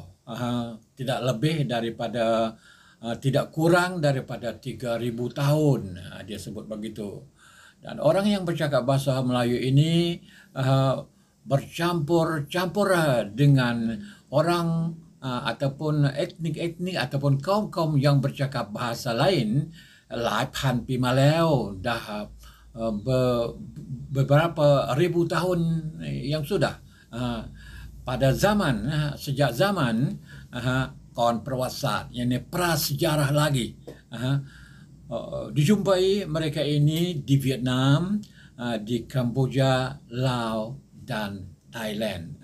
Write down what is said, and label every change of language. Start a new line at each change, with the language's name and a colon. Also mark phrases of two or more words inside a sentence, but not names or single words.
Malay: Tidak lebih daripada tidak kurang daripada 3,000 tahun, dia sebut begitu. Dan orang yang bercakap bahasa Melayu ini bercampur-campur dengan orang ataupun etnik-etnik ataupun kaum-kaum yang bercakap bahasa lain
Thai: หลายพันปีมาแล้ว
Malay: dah beberapa ribu tahun yang sudah. Pada zaman, sejak zaman kon perwasat, yakni prasejarah lagi, dijumpai mereka ini di Vietnam, di Kamboja, Laos dan Thailand.